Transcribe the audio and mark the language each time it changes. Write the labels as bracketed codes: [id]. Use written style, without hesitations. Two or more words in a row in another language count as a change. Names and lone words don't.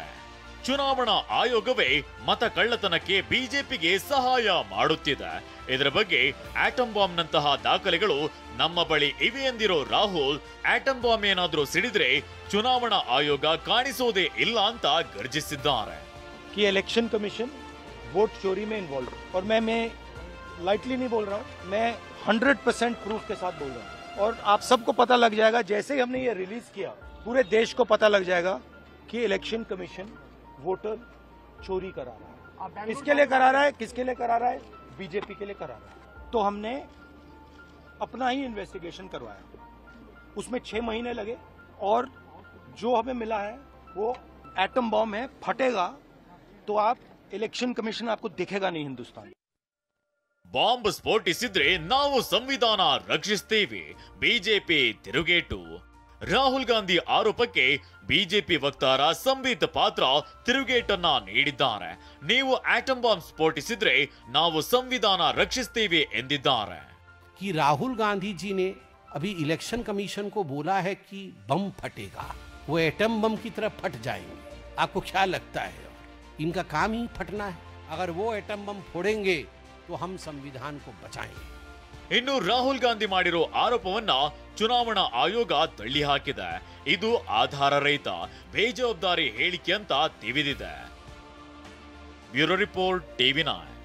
[kn] ಚುನಾವಣಾ ಆಯೋಗವೇ ಮತ ಕಳ್ಳತನಕ್ಕೆ ಬಿಜೆಪಿಗೆ ಸಹಾಯ ಮಾಡುತ್ತಿದೆ. ಇದರ ಬಗ್ಗೆ [en] atom bomb [kn] ನಂತಹ ದಾಖಲೆಗಳು ನಮ್ಮ ಬಳಿ ಇವೆ ಎಂದಿರೋ ರಾಹುಲ್, [en] atom bomb [kn] ಏನಾದ್ರೂ ಸಿಡಿದ್ರೆ ಚುನಾವಣಾ ಆಯೋಗ ಕಾಣಿಸೋದೇ ಇಲ್ಲ ಅಂತ ಗರ್ಜಿಸಿದ್ದಾರೆ. [en] election commission [hi] वोट चोरी में इन्वॉल्व और मैं लाइटली नहीं बोल रहा हूँ, मैं 100% प्रूफ के साथ बोल रहा हूँ. और आप सबको पता लग जाएगा जैसे ही हमने ये रिलीज किया, पूरे देश को पता लग जाएगा कि [en] election commission [hi] वोटर चोरी करा रहा है. किसके लिए करा रहा है, किसके लिए करा रहा है? बीजेपी के लिए करा रहा है. तो हमने अपना ही इन्वेस्टिगेशन करवाया, उसमें 6 महीने लगे और जो हमें मिला है वो [en] atom bomb [hi] है, फटेगा तो आप [en] election commission [hi] आपको दिखेगा नहीं हिंदुस्तान. [kn] ಬಾಂಬ್ ಸ್ಫೋಟಿಸಿದ್ರೆ ನಾವು ಸಂವಿಧಾನ ರಕ್ಷಿಸ್ತೀವಿ, ಬಿಜೆಪಿ ತಿರುಗೇಟು. ರಾಹುಲ್ ಗಾಂಧಿ ಆರೋಪಕ್ಕೆ ಬಿಜೆಪಿ ವಕ್ತಾರ ಸಂಬಿತ್ ಪಾತ್ರ ತಿರುಗೇಟನ್ನ ನೀಡಿದ್ದಾರೆ. ನೀವು [en] atom bomb [kn] ಸ್ಫೋಟಿಸಿದ್ರೆ ನಾವು ಸಂವಿಧಾನ ರಕ್ಷಿಸ್ತೀವಿ ಎಂದಿದ್ದಾರೆ. [hi] कि राहुल गांधी जी ने अभी [en] election commission [hi] को बोला है कि बम फटेगा, वो [en] atom bomb [hi] की तरह फट जाएंगे. आपको क्या लगता है? इनका काम ही फटना है. अगर वो [en] atom bomb [hi] फोड़ेंगे तो हम संविधान को बचाएंगे. [kn] ಇನ್ನು ರಾಹುಲ್ ಗಾಂಧಿ ಮಾಡಿರೋ ಆರೋಪವನ್ನ ಚುನಾವಣಾ ಆಯೋಗ ತಳ್ಳಿ ಹಾಕಿದೆ. ಇದು ಆಧಾರ ರಹಿತ, ಬೇಜವಾಬ್ದಾರಿ ಹೇಳಿಕೆ ಅಂತ ತಿವಿದಿದೆ. [en] bureau report, TV9.